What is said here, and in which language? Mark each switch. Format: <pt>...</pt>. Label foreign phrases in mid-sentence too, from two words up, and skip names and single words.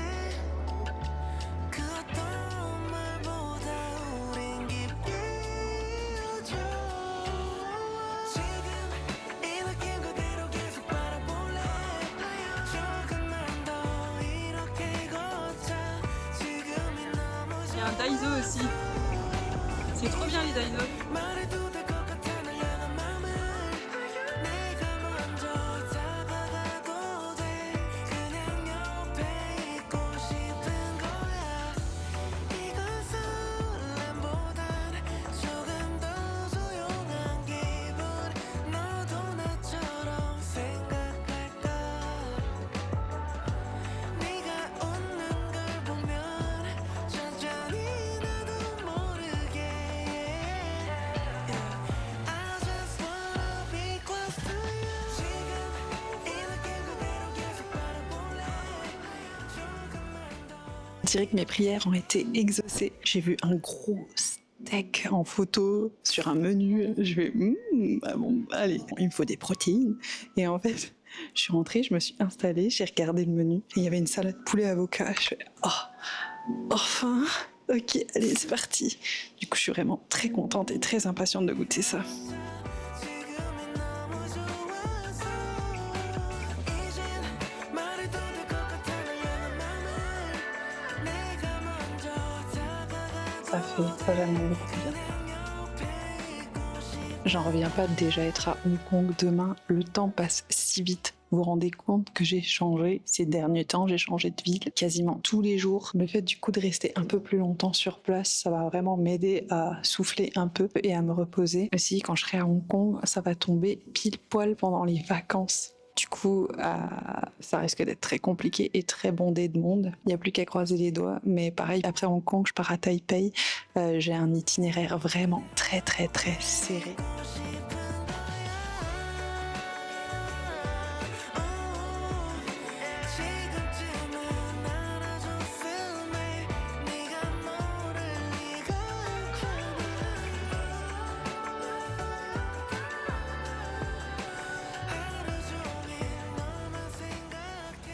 <ko>그 어떤 말보다 우린 깊이 잊어. 지금 이 느낌 그대로 계속 바라볼래. 조금만 더 이렇게 걷자. 지금이 너무</ko> <fr>Il y a un Daiso aussi. C'est trop bien les Daiso.</fr> <ko>말해도 될 것 같아 널 향한 맘을. 내가 먼저 다가가도 돼. 그냥 옆에 있고 싶은 거야. 이건 설렘보단 조금 더 조용한 기분. 너도 나처럼 생각할까. 네가 웃는 걸 보면 천천히 나도 모르게.</ko> <en>I just wanna be close to you.</en> <ko>지금 이 느낌 그대로 계속 바라볼래. 조금만 더.</ko> <fr>On dirait que mes prières ont été exaucées. J'ai vu un gros steak en photo sur un menu. Je vais, bah bon, allez, il me faut des protéines. Et en fait, je suis rentrée, je me suis installée, j'ai regardé le menu. Et il y avait une salade poulet avocat. Je fais, oh, enfin, ok, allez, c'est parti. Du coup, je suis vraiment très contente et très impatiente de goûter ça.</fr> <ko>지금이 너무 좋아서 이젠 말해도 될 것 같아 널 향한 맘을. 내가 먼저 다가가도</ko> <fr>Ça fait vraiment beaucoup de bien. J'en reviens pas de déjà être à Hong Kong demain. Le temps passe si vite. Vous vous rendez compte que j'ai changé ces derniers temps, j'ai changé de ville quasiment tous les jours. Le fait du coup de rester un peu plus longtemps sur place, ça va vraiment m'aider à souffler un peu et à me reposer. Aussi, quand je serai à Hong Kong, ça va tomber pile poil pendant les vacances. Du coup, ça risque d'être très compliqué et très bondé de monde. Il n'y a plus qu'à croiser les doigts. Mais pareil, après Hong Kong, je pars à Taipei. J'ai un itinéraire vraiment très très très serré.</fr> <ko>지금쯤은 알아줬음에 네가 모를 리가 없잖아. 하루 종일 너만 생각해.</ko>